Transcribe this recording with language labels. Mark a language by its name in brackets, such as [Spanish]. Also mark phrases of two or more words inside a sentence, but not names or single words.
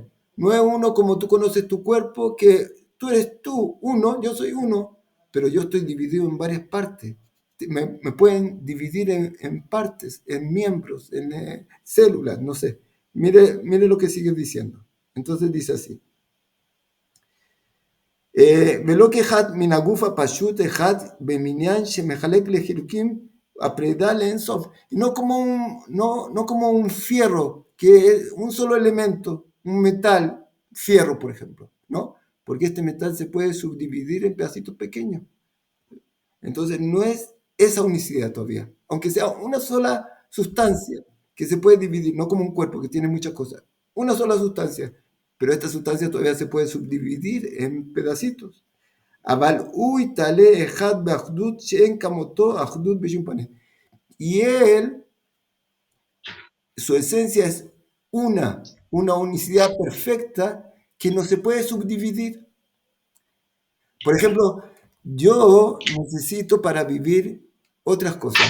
[Spanish] No es uno como tú conoces tu cuerpo, que tú eres tú, uno, yo soy uno, pero yo estoy dividido en varias partes. Me pueden dividir en partes, en miembros, en células, no sé. Mire lo que sigue diciendo. Entonces dice así. [Hebrew] ולא כאחד מן הגוף הפשוט אחד במניין שמחלק לחילוקים הפרידה לאינסוף, [Spanish] y no como no como un fierro, que es un solo elemento, un metal, fierro por ejemplo, ¿no? Porque este metal se puede subdividir en pedacitos pequeños. Entonces no es esa unicidad todavía, aunque sea una sola sustancia que se puede dividir, no como un cuerpo que tiene muchas cosas, una sola sustancia, pero esta sustancia todavía se puede subdividir en pedacitos. [Hebrew] אבל הוא יתעלה אחד באחדות שאין כמותו אחדות בשום פנים. [Spanish] Y él, su esencia es una unicidad perfecta que no se puede subdividir. Por ejemplo, yo necesito para vivir otras cosas.